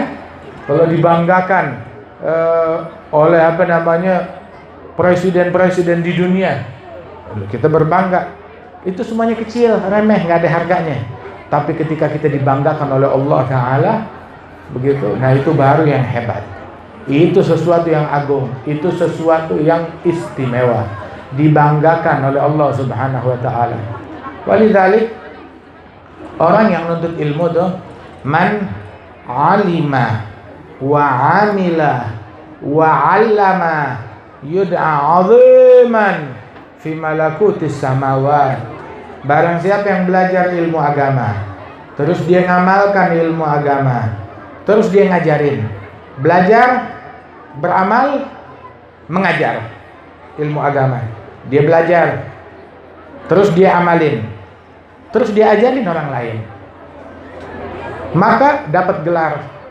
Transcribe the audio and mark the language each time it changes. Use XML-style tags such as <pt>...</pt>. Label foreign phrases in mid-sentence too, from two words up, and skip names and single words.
<id>Kalau dibanggakan oleh presiden-presiden di dunia, kita berbangga. Itu semuanya kecil, remeh, nggak ada harganya. Tapi ketika kita dibanggakan oleh Allah Ta'ala, begitu, nah itu baru yang hebat. Itu sesuatu yang agung, itu sesuatu yang istimewa, dibanggakan oleh Allah</id> <ar>Subhanahu Wa Ta'ala.</ar> <id>Walidzalik, orang yang nuntut ilmu tuh,</id> <ar>من علم وعمل وعلم يدعى عظيما في ملكوت السماوات.</ar> <id>Barang siapa yang belajar ilmu agama, terus dia ngamalkan ilmu agama, terus dia ngajarin, belajar, beramal, mengajar ilmu agama. Dia belajar, terus dia amalin, terus dia ajarin orang lain, maka dapat gelar.</id>